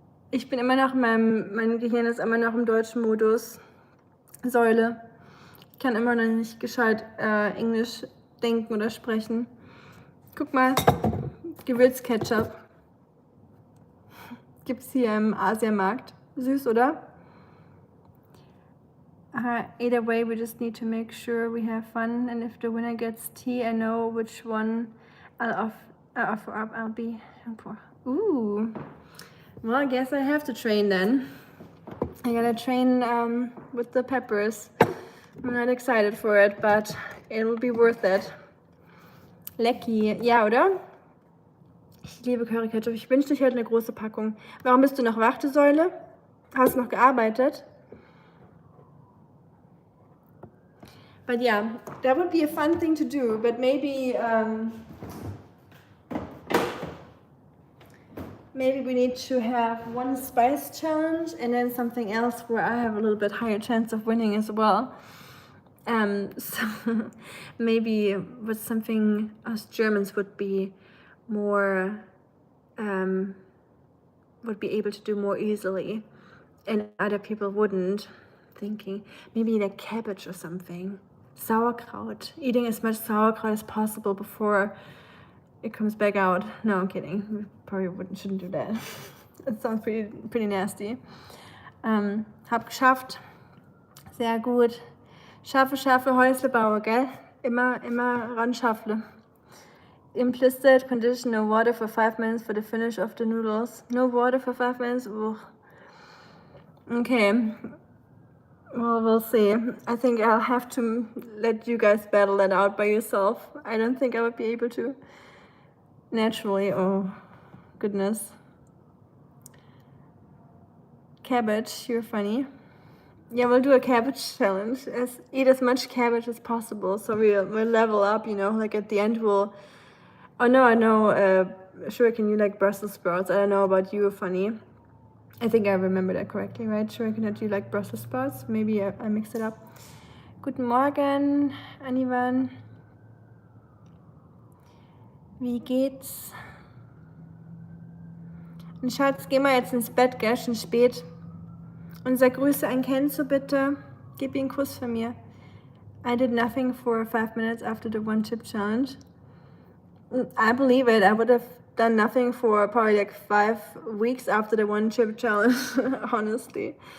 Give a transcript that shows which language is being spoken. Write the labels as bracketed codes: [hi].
[de] Ich bin immer noch mein Gehirn ist immer noch im deutschen Modus. Säule. Ich kann immer noch nicht gescheit Englisch denken oder sprechen. Guck mal, Gewürzketchup. Gibt's hier im Asiamarkt. Süß, oder? [en] Either way, we just need to make sure we have fun, and if the winner gets tea, I know which one I'll offer up. I'll be for. Ooh. Well, I guess I have to train then. I gotta train with the peppers. I'm not excited for it, but it'll be worth it. [de] Lecky. Ja, oder? Ich liebe Curry Ketchup. Ich wünschte, ich hätte eine große Packung. Warum bist du noch wach, du Säule? Hast du noch gearbeitet? [en] But yeah, that would be a fun thing to do, but maybe we need to have one spice challenge and then something else where I have a little bit higher chance of winning as well. So maybe with something us Germans would be more, would be able to do more easily and other people wouldn't. Thinking maybe like cabbage or something. sauerkraut. Eating as much sauerkraut as possible before it comes back out. No, I'm kidding. We probably shouldn't do that. It sounds pretty nasty. [de] Hab geschafft. Sehr gut. Schaffe, Häuslebauer, gell? Immer ran schaffle. [en] Implicit condition, no water for 5 minutes for the finish of the noodles. No water for 5 minutes? Ugh. Okay. Well, we'll see. I think I'll have to let you guys battle that out by yourself. I don't think I would be able to. Naturally. Oh, goodness. Cabbage, you're funny. Yeah, we'll do a cabbage challenge. Eat as much cabbage as possible, so we'll level up, you know, like at the end we'll... Oh no, I know, Shuriken, you like Brussels sprouts. I don't know about you, funny. I think I remember that correctly, right? Shuriken, that you like Brussels sprouts? Maybe I mixed it up. [de] Guten Morgen, Anivan. Wie geht's? Und Schatz, geh mal jetzt ins Bett, gell? Schon spät. Und sag Grüße an Kenzo, bitte. Gib ihm einen Kuss von mir. [en] I did nothing for 5 minutes after the one chip challenge. I believe it. I would have done nothing for probably like 5 weeks after the one chip challenge, honestly.